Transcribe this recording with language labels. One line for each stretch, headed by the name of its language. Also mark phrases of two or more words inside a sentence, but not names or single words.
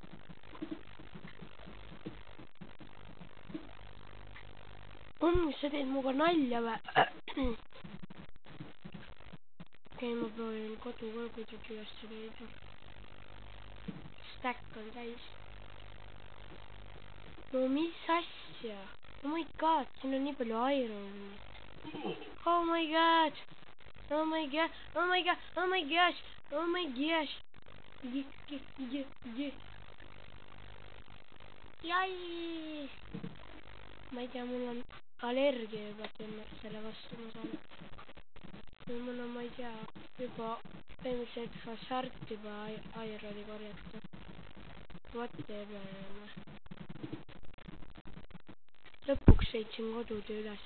Estonian: Sa teed muga nalja või? Okei, ma proovin kodu ka kuidagi üles leida. Stack on täis. No mis asja?
English: Oh my god,
Estonian: siin on nii palju Ironi.
English: Oh my god. Jai!
Estonian: Ma ei tea, mul on allergia juba selle vastu, ma saan. Mul on, ma ei tea, juba põhimõtteliselt hasart juba Ironi korjata. Whatever. Lõpuks leidsin kodutöö üles.